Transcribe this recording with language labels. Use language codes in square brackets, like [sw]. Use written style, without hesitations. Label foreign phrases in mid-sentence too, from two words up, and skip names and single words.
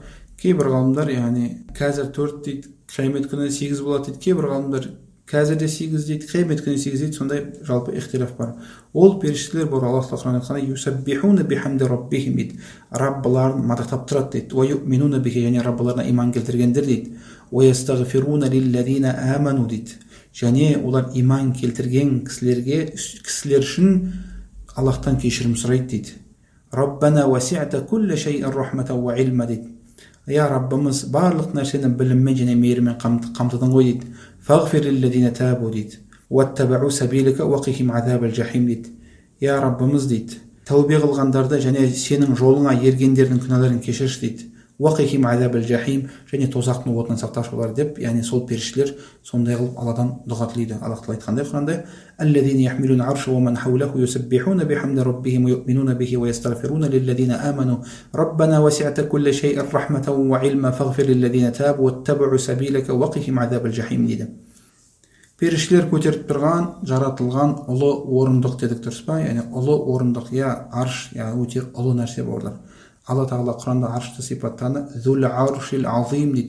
[kk] Кейбір ғалымдар, яғни қазір 4 дейді, қиямет күні 8 болады дейді. Кейбір ғалымдар қазір де 8 дейді, қиямет күні 8 дейді. Сондай жалпы ихтилаф бар. Ол періштелер бар, Аллах Тағала айтқанда [ar] يسبحون بحمد ربهم [kk] дейді. Раббыларын мадақтап тұрады дейді. [ar] ويؤمنون به, [kk] яғни Раббыларына иман келтіргендер дейді. [ar] ويستغفرون للذين آمنوا дейді. [kk] Және олар иман келтірген кісілер үшін Аллахтан кешірім сұрайды дейді. [ar] ربنا وسعت كل شيء رحمة وعلما дейді. [kk] Я Раббымыз барлық нәрсені біліммен және мейірмен қамтыдың ғой дейді. [ar] فاغفر للذين تابوا дейді. واتبعوا سبيلك وقهم عذاب الجحيم дейді. [kk] Я Раббымыз дейді, тәубе қылғандарды және сенің жолыңа ергендердің күнәларын кешірші дейді. [ar] وقهم عذاب الجحيم, [kk] және тозақтың отынан сақташы олар деп, яғни сол періштелер сондай қылып Алладан дұға тілейді. Аллах Тағала айтқандай Құранда: [ar] «الذين يحملون العرش ومن حوله يسبحون بحمد ربهم ويؤمنون به ويستغفرون للذين آمنوا ربنا وسعت كل شيء رحمة وعلما فاغفر للذين تابوا واتبعوا سبيلك وقهم عذاب الجحيم» дейді. [kk] Періштелер көтеріп тұрған, жаратылған ұлы орындық дедік, дұрыс па? Яғни ұлы орындық, арш, өте ұлы нәрсе бауырлар. Алла Тағала Құранда аршты сипаттаны [ar] ذو العرش العظيم [kk] дейді.